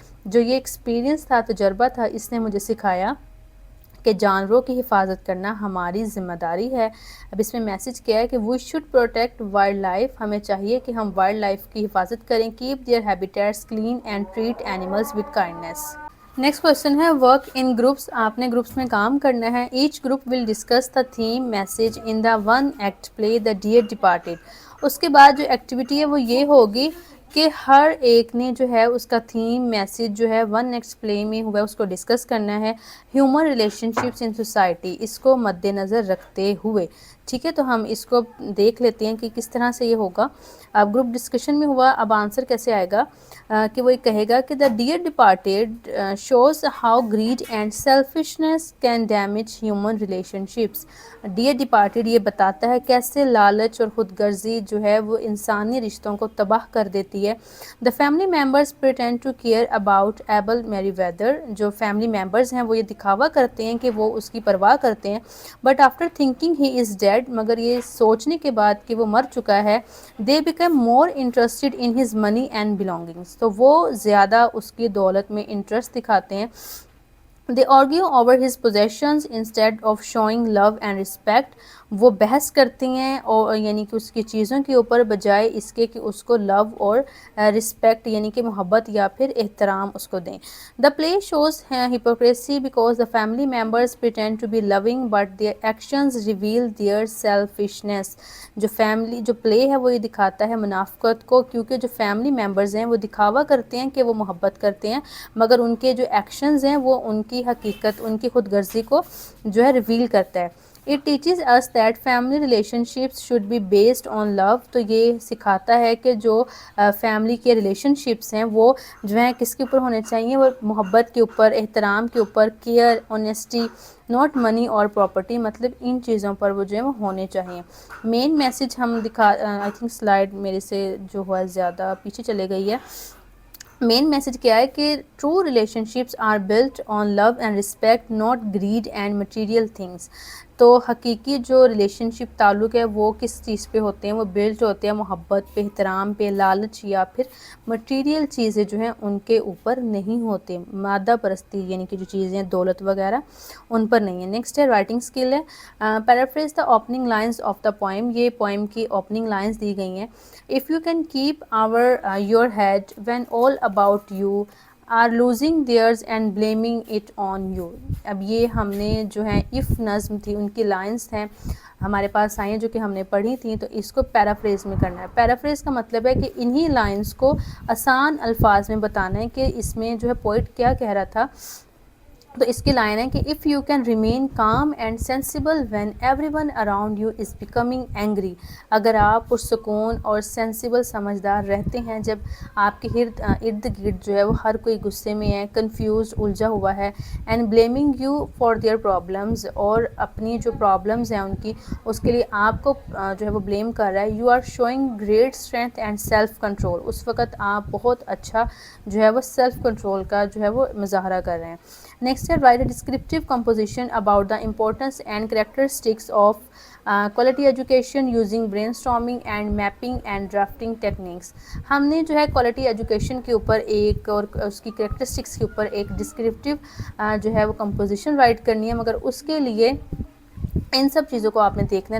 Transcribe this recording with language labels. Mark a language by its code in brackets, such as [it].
[ur] جو یہ ایکسپیرئنس تھا، تجربہ تھا، اس نے مجھے سکھایا کہ جانوروں کی حفاظت کرنا ہماری ذمہ داری ہے. اب اس میں میسج کیا ہے کہ [en] we should protect wildlife, [ur] ہمیں چاہیے کہ ہم وائلڈ لائف کی حفاظت کریں. [en] Keep their habitats clean and treat animals with kindness. [ur] Next question ہے [en] work in groups, [ur] آپ نے گروپس میں کام کرنا ہے. [en] Each group will discuss the theme message in the one act play the dear departed. [ur] اس کے بعد جو ایکٹیویٹی ہے وہ یہ ہوگی کہ ہر ایک نے جو ہے اس کا تھیم میسج جو ہے ون نیکسٹ پلے میں ہوا ہے اس کو ڈسکس کرنا ہے. [en] human relationships in society, [ur] اس کو مد نظر رکھتے ہوئے. ٹھیک ہے، تو ہم اس کو دیکھ لیتے ہیں کہ کس طرح سے یہ ہوگا. اب گروپ ڈسکشن میں ہوا، اب آنسر کیسے آئے گا کہ وہ کہے گا کہ [en] The dear departed shows how greed and selfishness can damage human relationships. [ur] Dear departed یہ بتاتا ہے کیسے لالچ اور خود غرضی جو ہے وہ انسانی رشتوں کو تباہ کر دیتی ہے. [en] The family members pretend to care about Abel Merryweather. [ur] جو فیملی ممبرز ہیں وہ یہ دکھاوا کرتے ہیں کہ وہ اس کی پرواہ کرتے ہیں. [en] but after thinking he is dead, [ur] مگر یہ سوچنے کے بعد کہ وہ مر چکا ہے، [en] They became more interested in his money and belongings. [ur] تو وہ زیادہ اس کی دولت میں انٹرسٹ دکھاتے ہیں. [en] They argue over his possessions instead of showing love and respect. [ur] وہ بحث کرتی ہیں اور یعنی کہ اس کی چیزوں کے اوپر بجائے اس کے کہ اس کو لو اور رسپیکٹ یعنی کہ محبت یا پھر احترام اس کو دیں. [en] The play shows hypocrisy because the family members pretend to be loving but their actions reveal their selfishness. [ur] جو پلے ہے وہ یہ دکھاتا ہے منافقت کو، کیونکہ جو فیملی ممبرز ہیں وہ دکھاوا کرتے ہیں کہ وہ محبت کرتے ہیں، مگر ان کے جو ایکشنز ہیں وہ ان کی حقیقت، ان کی خود غرضی کو جو ہے ریویل کرتا ہے. [en] It teaches us that family relationships should be based on love. [ur] تو یہ سکھاتا ہے کہ جو فیملی کے ریلیشن شپس ہیں وہ جو ہیں کس کے اوپر ہونے چاہیے، وہ محبت کے اوپر، احترام کے اوپر، کیئر، آنیسٹی، ناٹ منی اور پراپرٹی، مطلب ان چیزوں پر وہ جو ہے وہ ہونے چاہیے. مین میسج ہم آئی تھنک سلائڈ میرے سے جو ہوا زیادہ پیچھے چلے گئی ہے. [en] main message [ur] کیا ہے کہ [en] True relationships are built on love and respect not greed and material things. [ur] تو حقیقی جو ریلیشن شپ تعلق ہے وہ کس چیز پہ ہوتے ہیں، وہ بلٹ ہوتے ہیں محبت پہ، احترام پہ، لالچ یا پھر مٹیریل چیزیں جو ہیں ان کے اوپر نہیں ہوتے، مادہ پرستی یعنی کہ جو چیزیں دولت وغیرہ ان پر نہیں ہے. نیکسٹ ہے رائٹنگ اسکل ہے. [en] Paraphrase the opening lines of the poem. [ur] یہ پوئم کی اوپننگ لائنز دی گئی ہیں. [en] If you can keep your head when all about you are losing theirs and blaming it on you. [ur] اب یہ ہم نے جو ہے if نظم تھی ان کی لائنز ہیں ہمارے پاس آئی ہیں جو کہ ہم نے پڑھی تھیں، تو اس کو پیرافریز میں کرنا ہے. پیرافریز کا مطلب ہے کہ انہی لائنز کو آسان الفاظ میں بتانا ہے کہ اس میں جو ہے پوئٹ کیا کہہ رہا تھا. تو اس کی لائن ہے کہ [en] if you can remain calm and sensible when everyone around you is becoming angry. [ur] اگر آپ پرسکون اور سینسیبل سمجھدار رہتے ہیں جب آپ کے ارد گرد جو ہے وہ ہر کوئی غصے میں ہے، کنفیوز، الجھا ہوا ہے، [en] and blaming you for their problems، [ur] اور اپنی جو پرابلمز ہیں ان کی اس کے لیے آپ کو جو ہے وہ بلیم کر رہا ہے. [en] you are showing great strength and self control. [ur] اس وقت آپ بہت اچھا جو ہے وہ سیلف کنٹرول کا جو ہے وہ مظاہرہ کر رہے ہیں. [en] Next ہے write a descriptive composition about the importance and characteristics of quality education using brainstorming and mapping and drafting techniques. [ur] ہم نے جو ہے کوالٹی ایجوکیشن کے اوپر ایک اور اس کی کریکٹرسٹکس کے اوپر ایک ڈسکرپٹیو جو ہے وہ کمپوزیشن رائٹ کرنی ہے، مگر اس کے لیے ان سب چیزوں کو آپ نے دیکھنا ہے.